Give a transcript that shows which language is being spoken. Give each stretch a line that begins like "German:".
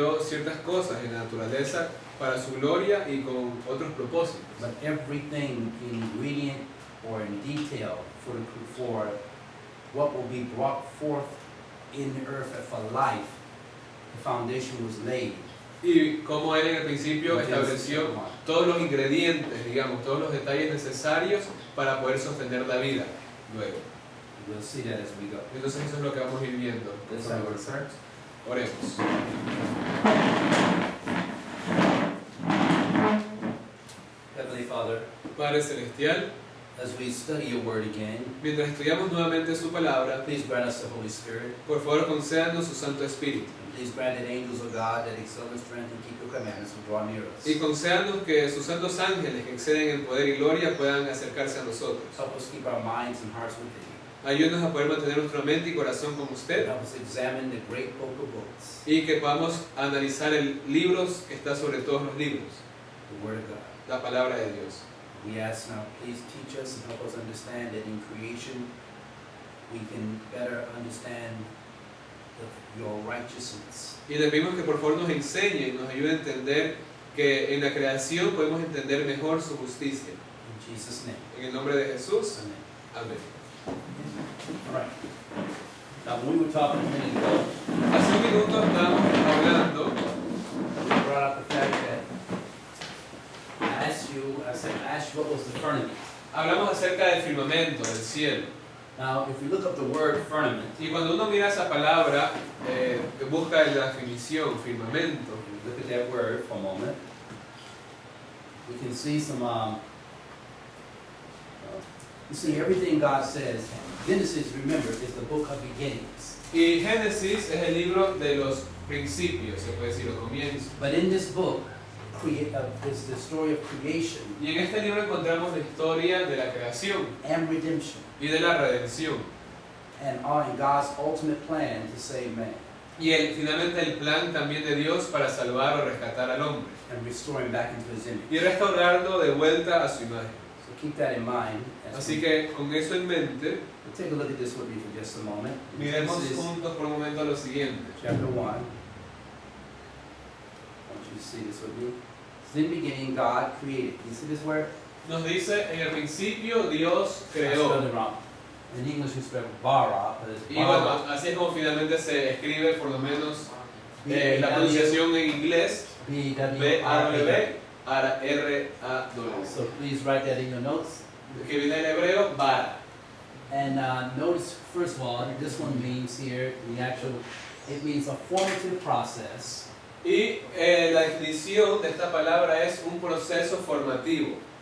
Spanish: ciertas cosas en la naturaleza para su gloria y con otros propósitos.
English: But everything in ingredient or in detail for what will be brought forth in the earth for life, the foundation was laid.
Spanish: Y como él en el principio estableció todos los ingredientes, digamos, todos los detalles necesarios para poder sostener la vida luego.
English: We'll see that as we go.
Spanish: Entonces eso es lo que vamos a ir viendo.
English: Let's have our prayers.
Spanish: Oremos.
English: Heavenly Father,
Spanish: Padre Celestial,
English: as we study your word again,
Spanish: mientras estudiamos nuevamente su palabra,
English: please grant us the Holy Spirit.
Spanish: por favor concédanos su Santo Espíritu.
English: And please grant that angels of God that excel in strength and keep your commandments will draw near us.
Spanish: Y concédanos que sus santos ángeles que exceden en poder y gloria puedan acercarse a nosotros.
English: Help us keep our minds and hearts within you.
Spanish: Ayúdanos a poder mantener nuestra mente y corazón con usted
English: Help us examine the great book of books,
Spanish: y que podamos analizar el libro que está sobre todos los libros,
English: the Word of God.
Spanish: la palabra de Dios.
English: We ask now, please teach us and help us understand that in creation we can better understand your righteousness.
Spanish: Y le pedimos que por favor nos enseñe y nos ayude a entender que en la creación podemos entender mejor su justicia.
English: In Jesus' name.
Spanish: En el nombre de Jesús,
English: Amen.
Spanish: amén.
English: All right. Now, when we were talking a minute ago,
Spanish: Hace un minuto estábamos hablando,
English: we brought up the fact that I asked you what was the firmament.
Spanish: hablamos acerca del firmamento, del cielo.
English: Now, if we look up the word firmament,
Spanish: Y cuando uno mira esa palabra, busca la definición, firmamento,
English: if we look at that word for a moment, we can see some, you see everything God says. Genesis, remember, is the book of beginnings.
Spanish: y Génesis es el libro de los principios, se puede decir, los comienzos.
English: But in this book, is the story of creation
Spanish: Y en este libro encontramos la historia de la creación
English: and redemption,
Spanish: y de la redención.
English: and God's ultimate plan to save man
Spanish: Y finalmente el plan también de Dios para salvar o rescatar al hombre
English: and restore him back into his image.
Spanish: y restaurarlo de vuelta a su imagen.
English: So keep that in mind.
Spanish: Así que con eso en mente,
English: Take a look at this with me for just a moment.
Spanish: miremos
English: Genesis
Spanish: juntos por un momento lo siguiente.
English: chapter 1. I want you to see this with me. In the beginning, God created. You see this word?
Spanish: Nos dice, en el principio Dios
English: I spelled
Spanish: creó.
English: it wrong. In English, we spell bara, but it's
Spanish: Y bara. bueno, así es como finalmente se escribe por lo menos la pronunciación en inglés, B-A-W, R-A-W,
English: So please write that in your notes.
Spanish: que viene en hebreo, Bara.
English: And notice, first of all, this one means here, it means a formative process
Spanish: Y la definición de esta palabra es un proceso formativo,